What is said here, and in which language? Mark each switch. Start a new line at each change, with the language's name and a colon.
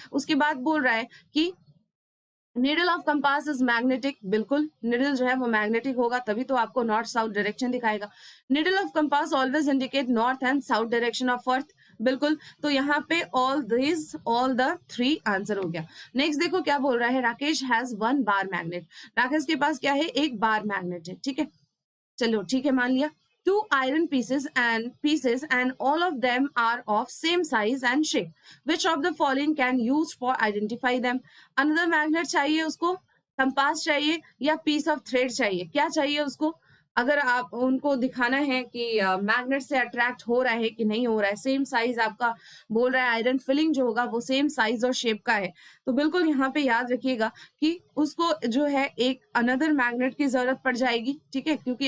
Hindi: उसके बाद बोल रहा है कि needle of compass is magnetic, बिल्कुल निडल जो है वो मैग्नेटिक होगा, तभी तो आपको नॉर्थ साउथ डायरेक्शन दिखाएगा।
English: Needle of compass always indicate north and south direction of earth, बिल्कुल।
Hindi: तो यहाँ पे ऑल द थ्री आंसर हो गया। नेक्स्ट देखो क्या बोल रहा है, Rakesh has one bar magnet. Rakesh के पास क्या है, एक बार मैग्नेट है, ठीक है। चलो ठीक है, मान लिया।
English: Two iron pieces and all of them are of same size and shape. Which of the following can use for identify them?
Hindi: Another magnet चाहिए उसको, कंपास चाहिए, या पीस ऑफ थ्रेड चाहिए, क्या चाहिए उसको। अगर आप उनको दिखाना है कि मैग्नेट से अट्रैक्ट हो रहा है कि नहीं हो रहा है, सेम साइज आपका बोल रहा है, आयरन फिलिंग जो होगा वो सेम साइज और शेप का है, तो बिल्कुल यहाँ पे याद रखिएगा कि उसको जो है एक अनदर मैग्नेट की जरूरत पड़ जाएगी, ठीक है।